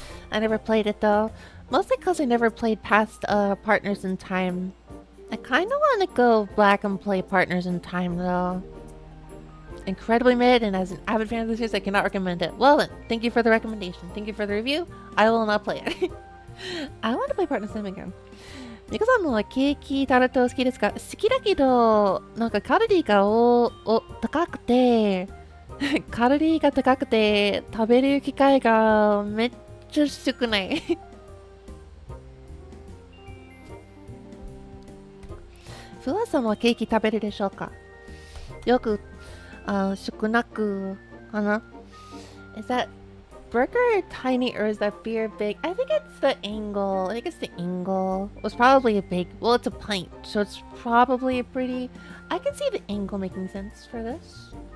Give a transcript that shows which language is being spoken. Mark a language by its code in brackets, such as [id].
[en] I never played it though. Mostly because I never played past Partners in Time. I kind of want to go back and play Partners in Time though. Incredibly mid, and as an avid fan of the series, I cannot recommend it. Well then, thank you for the recommendation. Thank you for the review. I will not play it. I want to play Partners in Time again. [ja] ミカさんのケーキタルト好きですか？好きだけど、なんかカロリーが高くて、カロリーが高くて、食べる機会がめっちゃ少ない。フワさんはケーキ食べるでしょうか？よく、少なくかな？ [en] Is that burger tiny or is that beer big? I think it's the angle. I think it's the angle. It was probably a big... Well, it's a pint, so it's probably a pretty... I can see the angle making sense for this.